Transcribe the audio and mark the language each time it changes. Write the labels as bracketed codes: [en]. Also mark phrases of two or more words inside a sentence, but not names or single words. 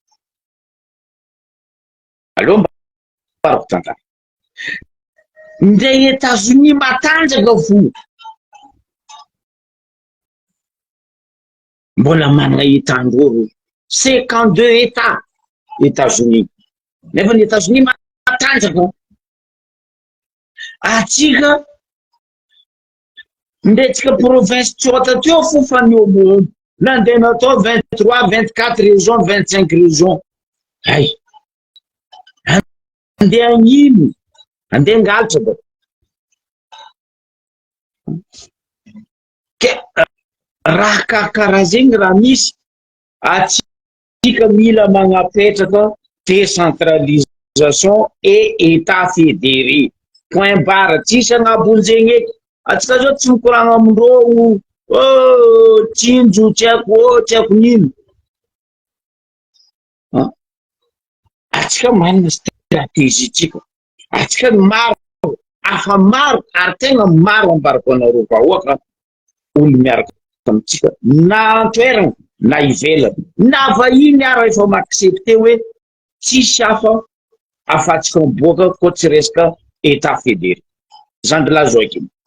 [mg] aloha mbarako tantara ndre États-Unis matanjaka fo mbola manana état-ndreo 52 états États-Unis nefa ny États-Unis matanjaka atsika ndretsika province tsota teo fo fa niomombo nandeha natao 23 24 régions 25 régions hay andeha agnino andeha angalatra ba ke raha karakara zegny raha misy atsika mila magnapetraka [fr] décentralisation et état fédéré point barre [mg] tsisy agnabonzegny eky atsika zao tsy mikoragna amindreo tsinjo tsy haiko nino atsika manana stratégie tsika atsika maro afa maro ary tegna maro ambarako anareo vahoaka olo miaraka amitsika na antoerana na ivelany na vahiny ara efa maaccepte hoe tsisy afatsika miboaka koa tsy resaka [fr] état fédéré [mg] zandrilahy Joakim.